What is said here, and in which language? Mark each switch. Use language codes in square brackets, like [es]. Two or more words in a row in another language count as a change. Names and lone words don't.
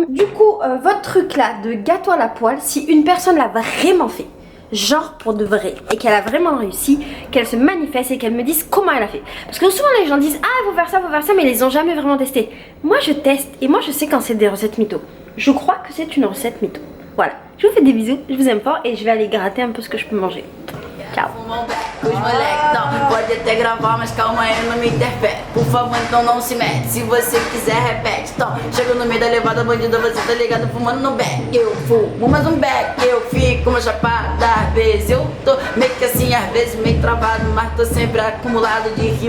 [fr] Du coup, votre truc là de gâteau à la poêle, si une personne l'a vraiment fait, genre pour de vrai, et qu'elle a vraiment réussi, qu'elle se manifeste et qu'elle me dise comment elle a fait. Parce que souvent les gens disent ah il faut faire ça, mais ils les ont jamais vraiment testé. Moi je teste et moi je sais quand c'est des recettes mytho. Je crois que c'est une recette mytho. Voilà, je vous fais des bisous, je vous aime fort et je vais aller gratter un peu ce que je peux manger. Ciao. [pt] Os moleques, não, pode até gravar, mas calma aí, não me interfere. Por favor, então não se mete. Se você quiser, repete. Então, chego no meio da levada, bandido, você tá ligado, fumando no beck. Eu fumo mais beck, eu fico uma chapada. Às vezes eu tô meio que assim, às vezes meio travado, mas tô sempre acumulado de rima bolada.